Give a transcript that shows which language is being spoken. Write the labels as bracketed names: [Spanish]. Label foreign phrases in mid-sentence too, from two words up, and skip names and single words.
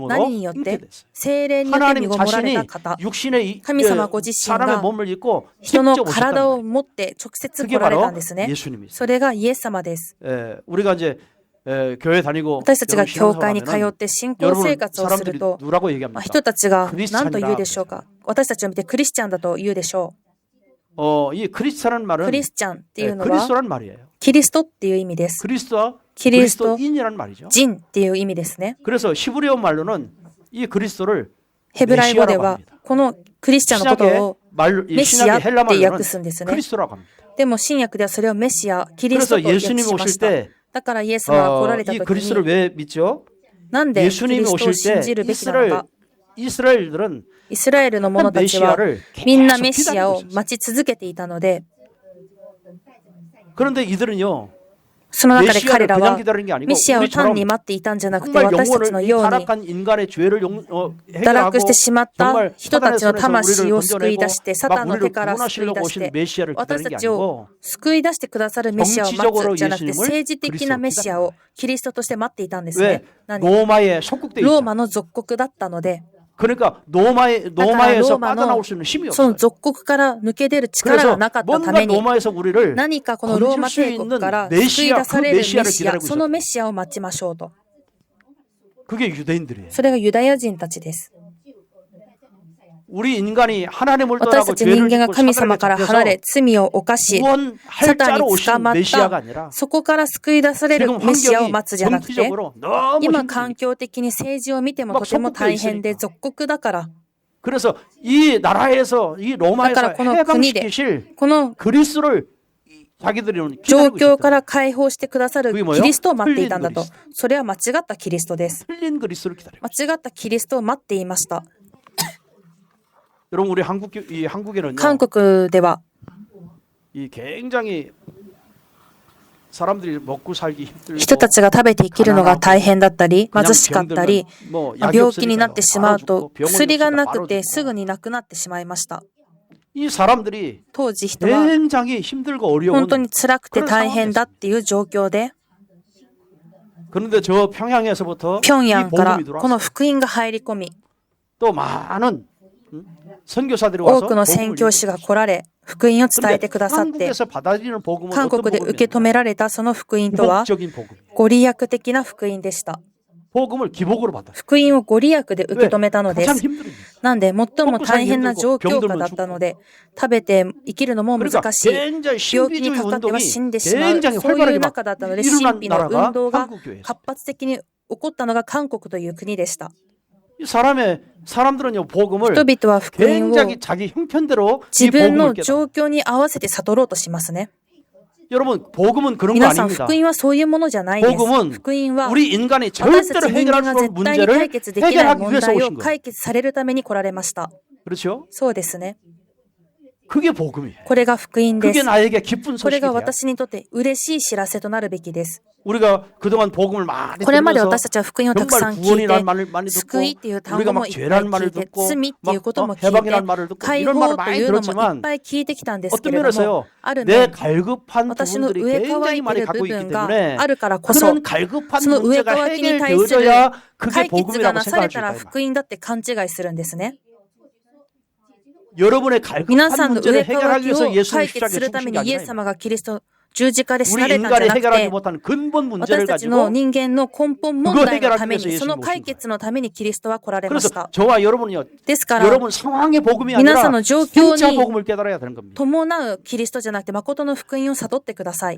[Japanese] 何によって [Korean] 잉태됐어요. [Japanese] 聖霊によって身 [Korean] 하나님 [Japanese] ごもられ [Korean] 자신이 [Japanese] た方。 [Korean] 육신의 [Japanese] 神様ご自身が [Korean] 사람의 몸을 입고 [Japanese] 人の [Korean] 직접 [Japanese] 体 [Korean] 오셨다는 [Japanese] を [Korean] 거예요. [Japanese] 持って直接 [Korean] 그게 [Japanese] 来られた [Korean] 바로 [Japanese] んですね。 [Korean] 예수님이세요. [Japanese] それがイエス様です。 [Korean] 우리가 이제 교회 다니고 [Japanese] 私たちが [Korean] 여러분 [Japanese] 教会に通 [Korean] 신앙생활하면은 [Japanese] って信仰 [Korean] 여러분 [Japanese] 生活をする [Korean] 사람들이 [Japanese] と、 [Korean] 누라고 얘기합니까? [Japanese] 人たちがクリスチャンだ何と言うでしょうか。私たちを見てクリスチャンだと言うでしょ [Korean] 이 크리스찬은 [Japanese] う。 [Korean] 말은 [Japanese] クリスチャンっていうのは [Korean] 그리스도란 말이에요. [Japanese] キリストっていう意味です。 [Korean] 그리스도와 [Japanese] キリスト、 [Korean] 그리스도인이란 말이죠. [Japanese] 人っていう意味ですね。 [Korean] 그래서 히브리어 말로는 이 그리스도를 [Japanese] ヘブライ語で [Korean] 메시아라고 [Japanese] は [Korean] 합니다. [Japanese] このクリスチャンのこと [Korean] 신약의 [Japanese] を [Korean] 말로 이 [Japanese] メシア [Korean] 신약의 [Japanese] って [Korean] 헬라 말로는 [Japanese] 訳すんですね。 [Korean] 크리스도라고 합니다. [Japanese] でも新約ではそれをメシア、キリスト [Korean] 그래서 [Japanese] と訳 [Korean] 예수님이 [Japanese] しま [Korean] 오실 [Japanese] した。 [Korean] 때 [Japanese] だからイエス様が来られた [Korean] 이 [Japanese] 時 [Korean] 그리스도를 [Japanese] に [Korean] 왜 믿죠? [Japanese] なんでキリ [Korean] 예수님이 [Japanese] ストを [Korean] 오실 [Japanese] 信 [Korean] 때 [Japanese] じるべきなのか。 [Korean] 이스라엘들은 [Japanese] イスラエルの者たちは [Korean] 메시아를 [Japanese] みんな [Korean] 계속 [Japanese] メシアを [Korean] 기다리고 있었어요. [Japanese] 待ち続けていたので、 [Korean] 그런데 이들은요 [Japanese] その中で彼 [Korean] 메시아를 [Japanese] ら [Korean] 그냥 [Japanese] は [Korean] 기다리는 게 아니고 [Japanese] メシアを単 [Korean] 우리처럼 [Japanese] に待っていたんじゃなくて、 [Korean] 정말 [Japanese] 私たちの [Korean] 영혼을 이 [Japanese] ように [Korean] 타락한 인간의 죄를 [Japanese] 堕 [Korean] 해결하고 [Japanese] 落してしまった [Korean] 정말 [Japanese] 人たちの [Korean] 사단의 손에서 [Japanese] 魂 [Korean] 우리를 [Japanese] を救い出 [Korean] 건져내고 [Japanese] して、サ [Korean] 막 [Japanese] タンの [Korean] 우리를 [Japanese] 手から救い [Korean] 구원하시려고 [Japanese] 出し [Korean] 오신 [Japanese] て、 [Korean] 메시아를 [Japanese] 私 [Korean] 기다리는 [Japanese] た [Korean] 게 [Japanese] ちを [Korean] 아니고 [Japanese] 救い出してくださるメシアを待つ [Korean] 정치적으로 [Japanese] じゃなくて、 [Korean] 예수님을 [Japanese] 政治的なメシアをキリストとして待っていたんです [Korean] 왜 [Japanese] ね。何？ [Korean] 로마에 속국돼 [Japanese] ロー [Korean] 있죠. [Japanese] マの属国だったので、 [Korean] 그러니까 로마에서 로마에서 빠져나올 수 있는 힘이 [Japanese] その [Korean] 없어요. [Japanese] 属国から抜け出る力 [Korean] 그래서 [Japanese] がなかったた [Korean] 뭔가 [Japanese] めに、 [Korean] 로마에서 우리를 [Japanese] 何かこのローマ帝国から救い出されるメシア、そのメシアを待ちましょうと。 [Korean] 그게 유대인들이에요. [Japanese] それがユダヤ人たちです。 [Korean] 우리 인간이 하나님을 [Japanese] 私 [Korean] 떠나고 [Japanese] たち人 [Korean] 죄를 [Japanese] 間が [Korean] 짓고 [Japanese] 神 [Korean] 사단에 [Japanese] 様から離 [Korean] 잡혀서 [Japanese] れ罪を犯し、 [Korean] 구원할 [Japanese] サタン [Korean] 자로 [Japanese] に [Korean] 오신 [Japanese] 捕まっ [Korean] 메시아가 [Japanese] た、 [Korean] 아니라 [Japanese] そこから救い出される [Korean] 지금 [Japanese] メシアを [Korean] 환경이 [Japanese] 待つじゃなくて、 [Korean] 정치적으로 너무 [Japanese] 今 [Korean] 힘들어요. [Japanese] 環境的に政治を見てもとても大変で属国だから、 [Korean] 그래서 이 나라에서 이 로마에서 [Japanese] だからこの国で [Korean] 해방시키실 [Japanese] この [Korean] 그리스도를 자기들이 [Japanese] 状 [Korean] 기다리고 [Japanese] 況か [Korean] 있었다. [Japanese] ら解放してくださる [Korean] 그게 뭐예요? [Japanese] キリストを待っていたんだと [Korean] 틀린 。 [Japanese] それは間違ったキリストです。 [Korean] 틀린 그리스도를 기다리고. [Japanese] 間違ったキリストを待っていました。 [Korean] 여러분 우리 한국에는요. [Japanese] 韓国では [Korean] 이 굉장히 사람들이 먹고 살기 힘들고 [Japanese] 人たちが食べて生きるのが大変だったり、貧しかったり、 [Korean] 뭐 [Japanese] 病気になってしまうと [Korean] 병원이 [Japanese] 薬がな [Korean] 없으니까 [Japanese] くて [Korean] 바로 [Japanese] すぐに亡くなってしまいました。 [Korean] 이 사람들이 [Japanese] 当時人は [Korean] 굉장히 힘들고 어려운 [Japanese] 本当に辛くて大変だっていう状況で、 [Korean] 그런데 저 평양에서부터 [Japanese] 平 [Korean] 이 [Japanese] 壌から [Korean] 복음이 [Japanese] この [Korean] 들어왔어요. [Japanese] 福音が入り込み、 [Korean] 또 많은 선교사들이 [Japanese] 多 [Korean] 와서 [Japanese] くの宣教師が来られ、福音を伝えてくださって、 [Korean] 한국에서 받아들이는 복음은 [Japanese] 韓 [Korean] 어떤 [Japanese] 国で受け止められたその福音とは、 [Korean] 기복적인 복음. [Japanese] ご利益的な福音でした。 [Korean] 복음을 기복으로 받았어요. [Japanese] 福音をご利益で受け止めたので [Korean] 참 [Japanese] す。 [Korean] 힘들어요. [Japanese] なんで、最も大変な状況下だったので、食べて生きるのも [Korean] 그러니까 [Japanese] 難しい。 [Korean] 굉장히 [Japanese] 病気に [Korean] 신비주의 [Japanese] かかっては [Korean] 운동이 [Japanese] 死んでしまう。 [Korean] 굉장히 [Japanese] そういう [Korean] 활발하게 막 [Japanese] 中だったので、 [Korean] 일어난 [Japanese] 神秘の [Korean] 나라가 [Japanese] 運動が [Korean] 한국교회예요. [Japanese] 活発的に起こったのが韓国という国でした。 [Korean] 이 사람들은요 복음을 [Japanese] 人々は福音を [Korean] 굉장히 자기 형편대로 이 [Japanese] 自分 [Korean] 복음을 [Japanese] の [Korean] 깨달아. [Japanese] 状況に合わせて悟ろうとしますね。 [Korean] 여러분 복음은 그런 거 [Japanese] 皆さん、 [Korean] 아닙니다. [Japanese] 福音はそういうものじゃないです。 [Korean] 복음은 [Japanese] 福音は [Korean] 우리 인간이 [Japanese] 私た [Korean] 절대로 [Japanese] ち人間 [Korean] 해결할 [Japanese] が [Korean] 수 [Japanese] 絶 [Korean] 없는 [Japanese] 対に [Korean] 문제를 [Japanese] 解決できない [Korean] 해결하기 [Japanese] 問 [Korean] 위해서 [Japanese] 題を [Korean] 오신 거예요. [Japanese] 解決されるために来られました。 [Korean] 그렇죠? [Japanese] そうですね。 [Korean] 그게 복음이에요. [Japanese] これが福音で [Korean] 그게 [Japanese] す。 [Korean] 나에게 기쁜 [Japanese] これ [Korean] 소식이 [Japanese] が [Korean] 돼요. [Japanese] 私にとって嬉しい知らせとなるべきです。 [Korean] 우리가 그동안 복음을 많이 [Japanese] これまで [Korean] 들으면서 [Japanese] 私たちは福音をたくさん [Korean] 정말 [Japanese] 聞い [Korean] 구원이라는 [Japanese] て、 [Korean] 말을 많이 듣고 [Japanese] 救いっていう単 [Korean] 우리가 [Japanese] 語も [Korean] 막 [Japanese] いっぱい [Korean] 죄라는 [Japanese] 聞 [Korean] 말을 [Japanese] いて、 [Korean] 듣고 [Japanese] 罪っていうことも [Korean] 막 [Japanese] 聞い [Korean] 해방이라는 [Japanese] て、 [Korean] 말을 듣고 [Japanese] 解 [Korean] 이런 [Japanese] 放 [Korean] 말을 [Japanese] と [Korean] 많이 [Japanese] いうのもいっ [Korean] 들었지만 [Japanese] ぱい聞いてきたんですけ [Korean] 어떤 [Japanese] れども、 [Korean] 면에서요 [Japanese] ある [Korean] 내 [Japanese] 面、 [Korean] 갈급한 [Japanese] 私の [Korean] 부분들이 [Japanese] 上乾 [Korean] 굉장히 [Japanese] いて [Korean] 많이 [Japanese] いる [Korean] 갖고 [Japanese] 部 [Korean] 있기 [Japanese] 分が [Korean] 때문에 [Japanese] あるからこそ、 [Korean] 그런 갈급한 [Japanese] その上 [Korean] 문제가 [Japanese] 乾きに対する [Korean] 해결되어져야 그게 [Japanese] 解決が [Korean] 복음이라고 [Japanese] なされ [Korean] 생각할 수 [Japanese] たら [Korean] 있다. 이 [Japanese] 福音だって勘違いするんですね。 [Korean] 여러분의 [Japanese] 皆さ [Korean] 갈급한 [Japanese] んの [Korean] 문제를 [Japanese] 上乾 [Korean] 해결하기 [Japanese] き [Korean] 위해서 [Japanese] を [Korean] 예수를 [Japanese] 解決す [Korean] 십자가에 [Japanese] るため [Korean] 죽으신 게 [Japanese] にイエ [Korean] 아니라 [Japanese] ス様がキリスト十字架で死 [Korean] 우리 [Japanese] なれたんじゃ [Korean] 인간이 [Japanese] なく [Korean] 해결하지 [Japanese] て、 [Korean] 못하는 근본 문제를 [Japanese] 私たちの [Korean] 가지고 [Japanese] 人間の根本問題のため [Korean] 그거 해결하기 위해서 [Japanese] に、その [Korean] 예수님이 [Japanese] 解決のためにキリストは来られまし [Korean] 그래서 [Japanese] た。 [Korean] 저와 여러분이요 [Japanese] ですから、 [Korean] 여러분 상황의 복음이 [Japanese] 皆さん [Korean] 아니라 [Japanese] の状況 [Korean] 진짜 [Japanese] に [Korean] 복음을 깨달아야 되는 겁니다. [Japanese] 伴うキリストじゃなくて、誠の福音を悟ってください。